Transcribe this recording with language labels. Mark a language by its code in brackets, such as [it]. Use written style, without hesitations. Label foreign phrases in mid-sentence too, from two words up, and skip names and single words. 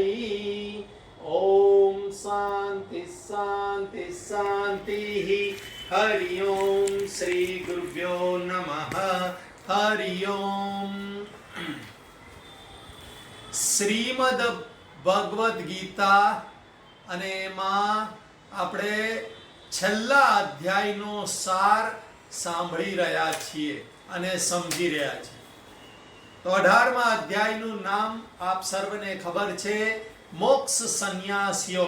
[sa] ओम शांति शांति शांति। हरि ओम श्री गुरुभ्यो नमः। हरि ओम। [gu] श्रीमद भगवद गीता અને એમાં આપણે છેલ્લા અધ્યાયનો સાર સાંભળી રહ્યા છીએ અને સમજી રહ્યા છીએ। તો 18મા અધ્યાયનું નામ આપ સર્વને ખબર છે, મોક્ષ સંન્યાસ યોગ।